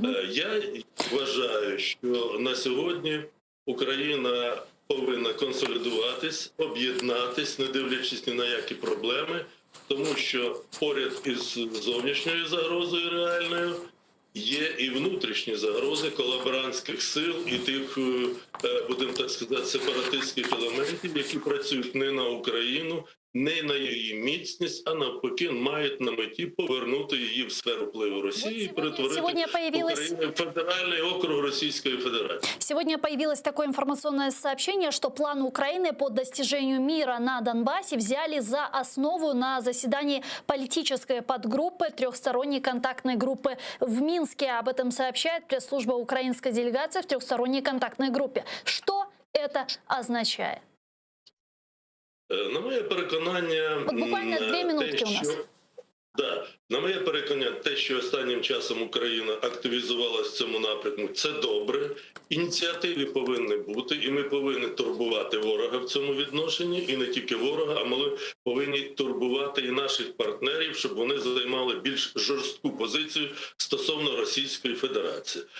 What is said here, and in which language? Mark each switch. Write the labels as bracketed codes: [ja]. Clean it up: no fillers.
[uk] Я вважаю, що на сьогодні Україна повинна консолідуватись, об'єднатись, не дивлячись ні на які проблеми, тому що поряд із зовнішньою загрозою реальною є і внутрішні загрози колаборантських сил і тих, будемо так сказати, сепаратистських елементів, які працюють не на Україну, не на її міцність, а навпаки мають на меті повернути її в сферу впливу Росії і перетворити Україну в федеральний округ Російської Федерации. [ru] Сегодня появилось такое информационное сообщение, что план Украины по достижению мира на Донбассе взяли за основу на заседании политической подгруппы трехсторонней контактной группы в Минске. Об этом сообщает пресс-служба украинской делегации в трехсторонней контактной группе. Что это означает? [uk] На моє переконання, [ru] буквально 2 минутки у нас. [uk] На моє переконання, те, що останнім часом Україна активізувалася в цьому напрямку, це добре. Ініціативи повинні бути, і ми повинні турбувати ворога в цьому відношенні, і не тільки ворога, а ми повинні турбувати і наших партнерів, щоб вони займали більш жорстку позицію стосовно Російської Федерації.